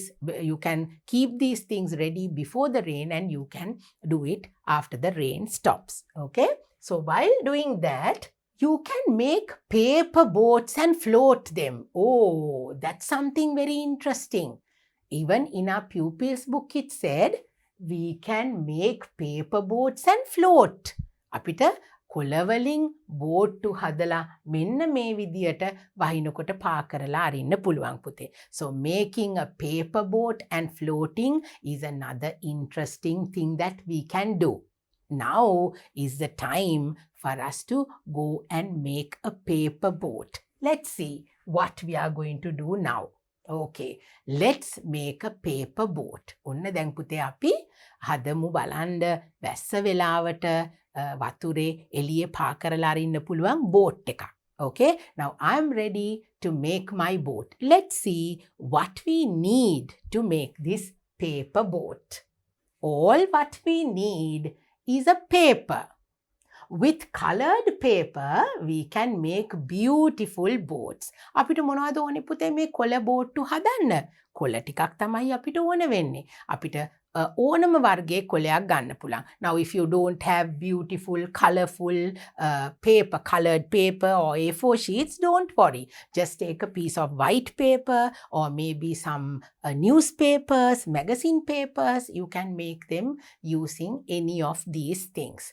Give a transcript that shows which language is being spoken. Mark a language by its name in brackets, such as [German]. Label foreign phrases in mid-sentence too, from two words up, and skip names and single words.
[English] You can keep these things ready before the rain and you can do it after the rain stops. Okay? So while doing that, you can make paper boats and float them. Oh, that's something very interesting. Even in our pupils book it said, we can make paper boats and float. [Sinhala] අපිට කොළවලින් බෝට්ටු හදලා මෙන්න මේ විදියට වහිනකොට පා කරලා අරින්න පුළුවන් පුතේ. [English] So making a paper boat and floating is another interesting thing that we can do. Now is the time for us to go and make a paper boat. Let's see what we are going to do now. Okay, let's make a paper boat. [Sinhala] ඔන්න දැන් පුතේ අපි හදමු බලන්න වැස්ස වෙලාවට වතුරේ එළියේ පා කරලා අරින්න පුළුවන් බෝට් එකක්. [English] Okay, now I'm ready to make my boat. Let's see what we need to make this paper boat. All what we need is a paper. With colored paper, we can make beautiful boats. [Sinhala] අපිට මොනවද ඕනේ පුතේ මේ කොළ බෝට්ටු හදන්න? කොළ ටිකක් තමයි අපිට ඕන වෙන්නේ. අපිට ඕනම වර්ගයේ කොළයක් ගන්න පුළුවන්. [English] Now if you don't have beautiful colorful paper, colored paper or A4 sheets, don't worry. Just take a piece of white paper or maybe some newspapers, magazine papers. You can make them using any of these things.